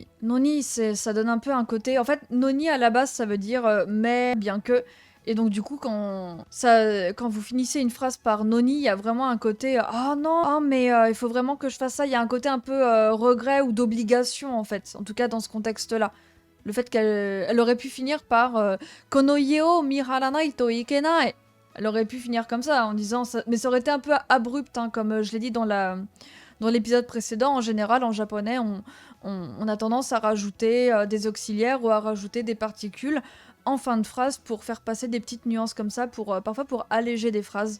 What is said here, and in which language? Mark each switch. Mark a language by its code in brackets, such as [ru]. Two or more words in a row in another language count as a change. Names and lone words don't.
[fr] Noni, ça donne un peu un côté... En fait, noni, à la base, ça veut dire mais, bien que... Et donc, du coup, quand vous finissez une phrase par noni, il y a vraiment un côté ah non, ah, mais il faut vraiment que je fasse ça. Il y a un côté un peu regret ou d'obligation, en fait. En tout cas, dans ce contexte-là. Le fait qu'elle aurait pu finir par [ja] この 家 を 見張らない と いけない. [fr] Elle aurait pu finir comme ça, en disant ça. Mais ça aurait été un peu abrupt, hein, comme je l'ai dit dans l'épisode précédent. En général, en japonais, on a tendance à rajouter des auxiliaires ou à rajouter des particules en fin de phrase pour faire passer des petites nuances comme ça, parfois pour alléger des phrases.